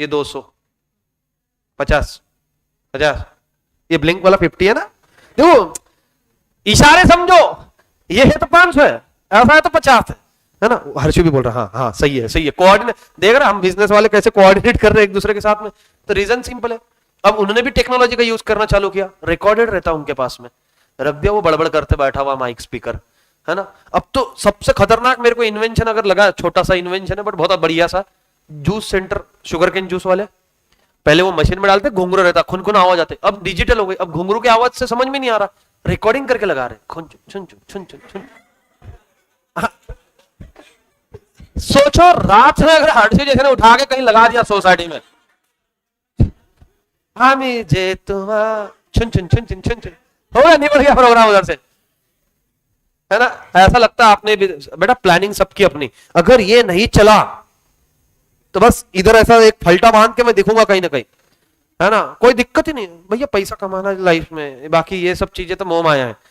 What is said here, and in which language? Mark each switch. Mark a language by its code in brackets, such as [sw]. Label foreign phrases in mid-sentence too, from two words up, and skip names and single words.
[hi] 200, 50, 50, ये ब्लिंक वाला 50 है ना, देखो इशारे समझो, ये है तो 500 है, ऐसा है तो 50 है ना, हर्षु भी बोल रहा हाँ हाँ सही है, सही है, कोऑर्डिनेट देख रहे हम बिजनेस वाले कैसे कोऑर्डिनेट कर रहे हैं एक दूसरे के साथ में, तो रीजन सिंपल है, अब उन्होंने भी टेक्नोलॉजी का यूज करना चालू किया, रिकॉर्डेड रहता उनके पास में, रब्बिया वो बड़बड़ करते बैठा हुआ [en] mic speaker, [hi] है ना। अब तो सबसे खतरनाक मेरे को इन्वेंशन अगर लगा, छोटा सा इन्वेंशन है बट बहुत बढ़िया सा, [en] juice center, sugar cane juice [hi] वाले, पहले वो मशीन में डालते, घुंघरू रहता, खुन खुन आवाज आते, अब डिजिटल हो गई, अब घुंघरू की आवाज से समझ में नहीं आ रहा, रिकॉर्डिंग करके लगा रहे, खुन छुन छुन छुन छुन, सोचो रात में अगर हर्षिव जैसे ने उठा के कहीं लगा दिया सोसाइटी में, हमें जे तुम्हारा छुन छुन छुन छुन छुन छुन, हो गया, निकल गया प्रोग्राम उधर से, है ना, ऐसा लगता है आपने बेटा प्लानिंग सबकी अपनी, अगर ये नहीं चला तो बस इधर ऐसा एक फलटा बांध के मैं दिखूंगा कहीं ना कहीं, है ना, कोई दिक्कत ही नहीं भैया, पैसा कमाना लाइफ में, बाकी ये सब चीजें तो मोह माया है।